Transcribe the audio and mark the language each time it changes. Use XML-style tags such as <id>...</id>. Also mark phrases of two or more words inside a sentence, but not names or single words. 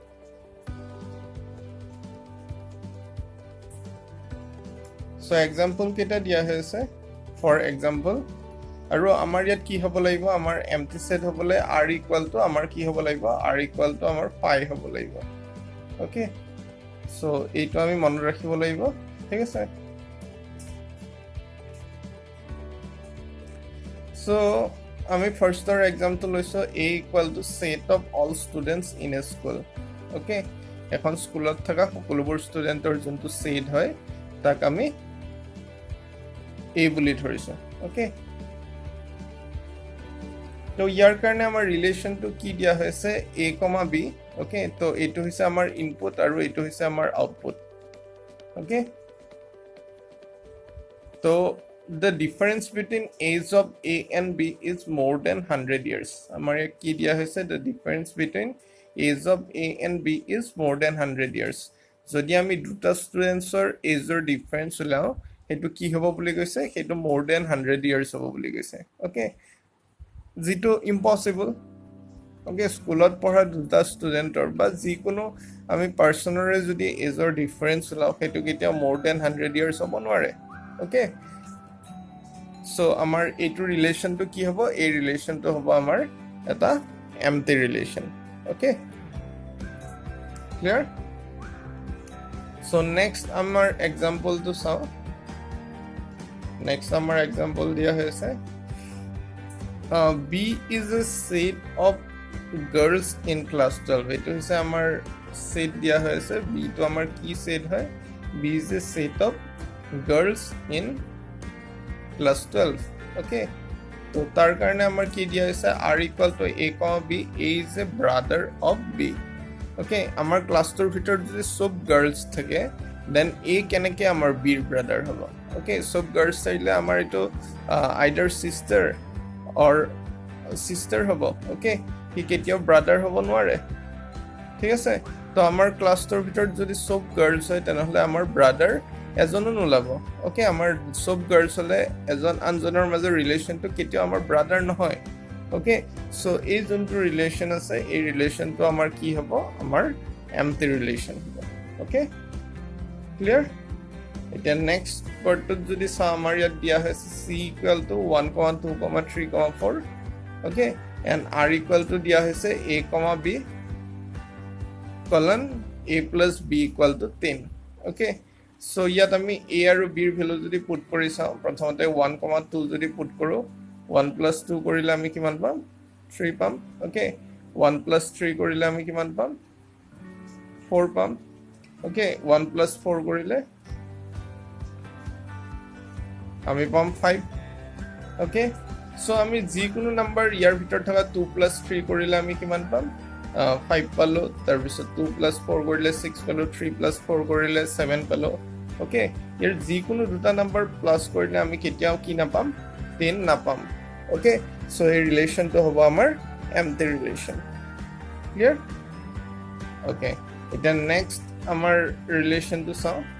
<en>so example</en> <as>কেইটা দিয়া হৈ আছে</as> <en>for example</en> <as>আৰু আমাৰ ইয়াত কি হ'ব লাগিব আমাৰ</as> <en>empty set</en> <as>হ'বলে r</as> <en>equal to</en> <as>আমাৰ কি হ'ব লাগিব r</as> <en>equal to</en> <as>আমাৰ পাই হ'ব লাগিব ওকে সো এইটো আমি মনত ৰাখিব লাগিব ঠিক আছে সো আমি ফাৰ্ষ্টৰ এক্সাম্পল লৈছো</as> <en>a equal to set of all students in a school</en> <as>ওকে এখন স্কুলত থকা সকলোবোৰ ষ্টুডেন্টৰ যোনটো সেট হয় তাক আমি a বুলি ধৰিছো ওকে তো ইয়াৰ কাৰণে আমাৰ ৰিলেচনটো কি দিয়া হৈছে a, b ওকে তো এইটো হৈছে আমাৰ ইনপুট আৰু এইটো হৈছে আমাৰ আউটপুট ওকে</as> <en>তো the difference between age of a and b is more than 100 years</en> <as>আমাৰ কি দিয়া হৈছে</as> <en>the difference between age of a and b is more than 100 years</en> <as>যদি আমি দুটা ষ্টুডেন্টছৰ</as> <en>age difference</en> <as>লাও হেতু কি হ'ব বুলি কৈছে হেতু</as> <en>more than 100 years</en> <as>হ'ব বুলি কৈছে ওকে যেটো ইম্পসিবল ওকে স্কুলত পঢ়া দুটা ষ্টুডেন্টৰ বা যিকোনো আমি পাৰ্সনৰে যদি</as> <en>age difference</en> <as>লাও হেতু কেতিয়া</as> <en>more than 100 years</en> <as>হ'ব নোৱাৰে ওকে সো আমাৰ এইটো ৰিলেচনটো কি হ'ব এই ৰিলেচনটো হ'ব আমাৰ এটা</as> <en>empty relation okay clear so next</en> <as>আমাৰ এক্সাম্পলটো চাও নেক্সট আমাৰ এক্সাম্পল দিয়া হৈছে</as> <en>b is a set of girls in class 12</en> <as>এইটো হৈছে আমাৰ সেট দিয়া হৈছে b তো আমাৰ কি সেট হয়</as> <en>b is a set of girls in class 12 okay</en> <as>তো তাৰ কাৰণে আমাৰ কি দিয়া হৈছে</as> <en>r equal to a, b a is a brother of b okay</en> <as>আমাৰ ক্লাছটোৰ ভিতৰত যদি সব গাৰ্লছ থাকে দেন a কেনেকৈ আমাৰ b ৰ ব্ৰাদাৰ হ'ব okay সব গাৰ্লছ থাকিলে আমাৰ এটো</as> <en>either sister or sister</en> <as>হ'ব okay কি কেতিয়াও ব্ৰাদাৰ হ'ব নোৱাৰে ঠিক আছে তো আমাৰ ক্লাছটোৰ ভিতৰত যদি সব গাৰ্লছ হয় তেনেহলে আমাৰ ব্ৰাদাৰ এজনো নোলাব ওকে আমাৰ সব গাৰ্লছ হলে এজন আনজনৰ মাজৰ ৰিলেচনটো কেতিয়াও আমাৰ ব্ৰাদাৰ নহয় ওকে সো এই যোনটো ৰিলেচন আছে এই ৰিলেচনটো আমাৰ কি হ'ব আমাৰ</as> <en>empty relation</en> <as>হ'ব</as> <en>okay clear</en> <as>এতিয়া নেক্সট পাৰ্টত যদি চাও আমাৰ ইয়াত দিয়া হৈছে</as> <en>c equal to 1, 2, 3, 4 okay and r equal to</en> <as>দিয়া হৈছে a, b</as> <en>colon a plus b equal to 10 okay so</en> <as>ইয়াত আমি a আৰু b ৰ ভ্যালু যদি পুট কৰি চাও প্ৰথমতে 1, 2 যদি পুট কৰো 1 plus 2 কৰিলে আমি কিমান পাম 3 পাম okay 1 plus 3 কৰিলে আমি কিমান পাম 4 পাম okay 1 plus 4 কৰিলে আমি পাম 5 okay so আমি যিকোনো নাম্বাৰ ইয়াৰ ভিতৰত থকা 2 plus 3 কৰিলে আমি কিমান পাম 5 পালো তাৰ পিছত 2 plus 4 কৰিলে 6 পালো 3 plus 4 কৰিলে 7 পালো okay ইয়াৰ যিকোনো দুটা নাম্বাৰ প্লাস কৰিলে আমি কেতিয়াও কি নাপাম 10 নাপাম okay so এই ৰিলেচনটো হ'ব আমাৰ</as> <en>empty relation clear okay</en> <as>এতিয়া নেক্সট আমাৰ ৰিলেচনটো চাও</as>